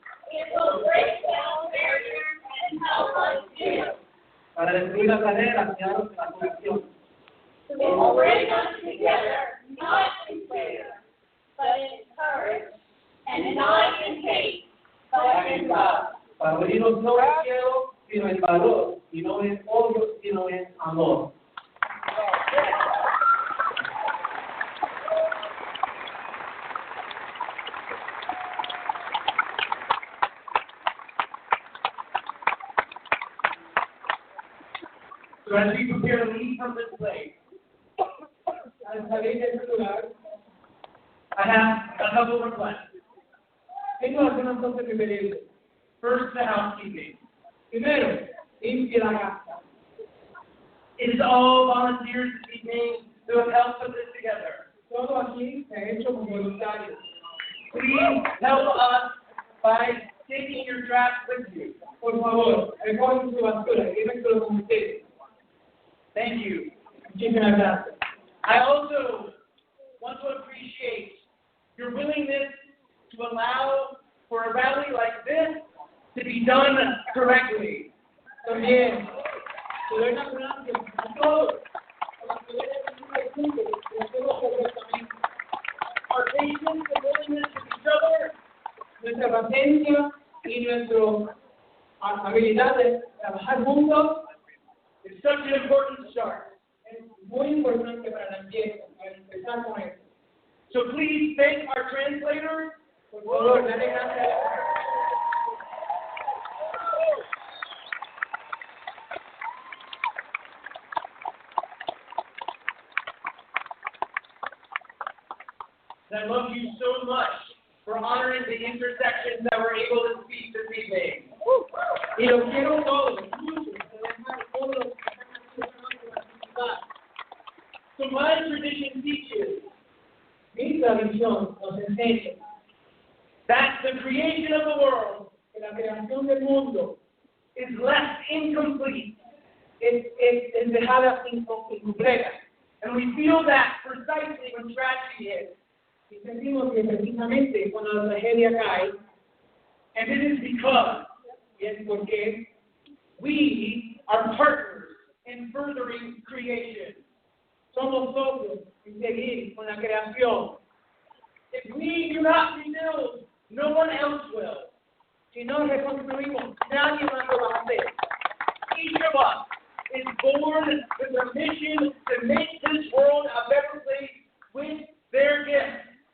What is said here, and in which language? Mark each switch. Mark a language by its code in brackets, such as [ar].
[en] It will break down barriers and help us live. [es] Para destruir las barreras y darnos la conexión. [en] It will bring us together, not in fear, but in courage, and not in hate, but in love. [es] Para unirnos no en miedo, sino en valor, y no en odio, sino en amor. [en] So as we prepare to leave from this place, [es] Al salir de este lugar, [en] I have a couple of requests. [es] tengo algunas cosas que pedirle. [en] First, the housekeeping. [es] Primero, limpie la casa. [en] It is all volunteers this evening who have helped put this together. [es] Todo aquí se ha hecho con voluntarios. [en] Please help us by taking your trash with you. [es] Por favor, recogen su basura, llévenselo con ustedes. [en] Thank you. [es] Muchísimas gracias. [en] I also want to appreciate your willingness to allow for a rally like this to be done correctly. [es] También, te doy las gracias a todos por la poder de hacerlo correctamente. [en] Our patience and willingness to each other [es] Nuestra paciencia y nuestra habilidad de trabajar juntos [en] is such an important start. [es] es muy importante para la empresa, para empezar con esto. [en] So please thank our translators. [es] Por favor, dale gracias. [en] I love you so much for honoring the intersections that we're able to speak this evening. [es] Y los quiero todos, mucho, además todos los que están aquí participar. [en] So my tradition teaches [es] Mi tradición nos enseña [en] that the creation of the world [es] que la creación del mundo [en] is left incomplete. [es] es dejada incompleta. [en] And we feel that precisely when tragedy hits. [es] Y sentimos que precisamente cuando la tragedia cae, [en] And it is because [es] y es porque [en] we are partners in furthering creation. [es] somos socios en seguir con la creación. [en] If we do not rebuild, no one else will. [es] Si no reconstruimos, nadie más lo va a hacer. [en] Each of us is born with a mission to make this world a better place with their gifts.